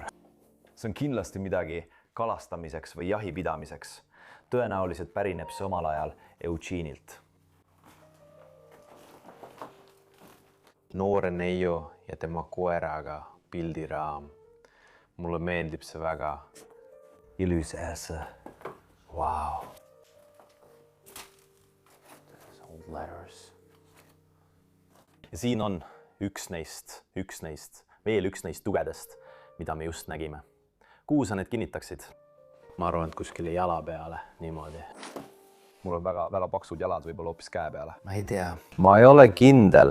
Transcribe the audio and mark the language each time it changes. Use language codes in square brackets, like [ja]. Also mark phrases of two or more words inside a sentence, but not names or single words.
[et] See on kindlasti midagi kalastamiseks või jahipidamiseks. Tõenäoliselt pärineb see omal ajal Eugeenilt. Noore neiu ja tema koeraga pildiraam. Mulle meeldib see väga. Ilus äse. [en] Wow. Old letters. [et] Ja siin on üks neist, veel üks neist tugedest, mida me just nägime. Kuhu sa need kinnitaksid? Ma arvan, et kuskile jala peale, niimoodi. Mul on väga paksud jalad, võib-olla hoopis käe peale. ma ei tea. Ma ei ole kindel.